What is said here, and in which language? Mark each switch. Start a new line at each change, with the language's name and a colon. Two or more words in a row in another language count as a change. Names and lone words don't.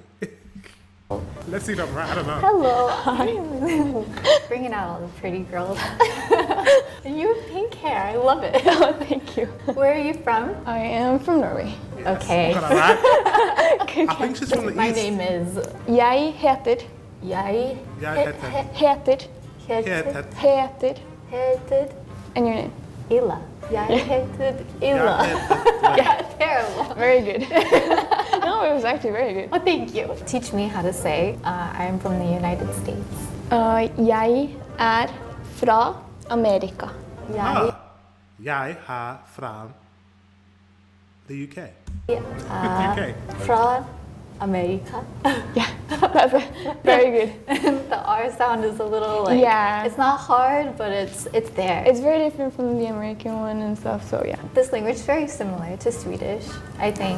English: Let's see if I'm right. I don't know. Hello. Bringing out all the pretty girls. And you have pink hair. I love it. Oh, thank you. Where are you from? I am from Norway. Okay. Got that right? I think she's from the My east. name is
Norwegian: Jeg heter. Jeg Heter. heter
English: And your name? Ila.
Norwegian: Jeg heter Ila.
English: Yeah, terrible. Very good. No, it was actually very good. Oh, thank you. Teach me how to say I'm from the United States.
Norwegian: Jeg er fra Amerika. Jeg Jeg fra the UK. er fra America.
English: Yeah, that's it. Very good. The R sound is a little like, Yeah. it's not hard, but it's there. It's very different from the American one and stuff, so yeah. This language is very similar to Swedish, I think.